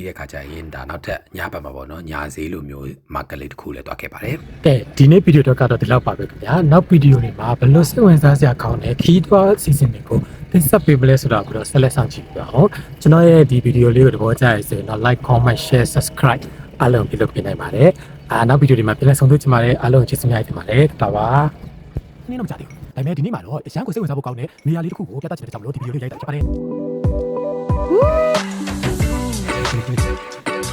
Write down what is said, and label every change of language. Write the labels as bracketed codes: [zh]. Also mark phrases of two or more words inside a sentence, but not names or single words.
[my] တဲ့ခါကျရင်ဒါနောက်ထပ်ညဘက်မှာပေါ့နော်ညာဈေးလိုမျိုးမာကလေးတစ်ခုလည်းတွားခဲ့ပါတယ်ကဲဒီနေ့ဗီဒီယိုတော့ကတော့ဒီလောက် ပါပဲခင်ဗျာနောက်ဗီဒီယိုတွေမှာဘယ်လိုစိတ်ဝင်စားစရာကောင်းတဲ့ခီးတွားစီစဉ်တွေကိုတင်ဆက်ပေးမလဲဆိုတော့ကိုတော့ဆက်လက်ဆောင်ကြည့်ပြအောင်ကျွန်တော်ရဲ့ဒီဗီဒီယိုလေးကိုသဘောကျရဆိုရင်တော့ [en] like comment share subscribe [my] အားလုံးပြုလုပ်ပေးနိုင်ပါတယ်နောက်ဗီဒီယိုတွေမှာပြန်လည်ဆုံတွေ့ကြပါမယ်အားလုံးကျေးဇူးများတင်ပါတယ်ဒါပါနင်းတော့မကြသေးဘူးဒါပေမဲ့ဒီနေ့မှာတော့အရန်ကိုစိတ်ဝင်စားဖို့ကောင်းတဲ့နေရာလေးတစ်ခုကိုပြသချင်တဲ့ကြောင့်မလို့ဒီဗီဒီယိုလေးရိုက်တာဖြစ်ပါတယ်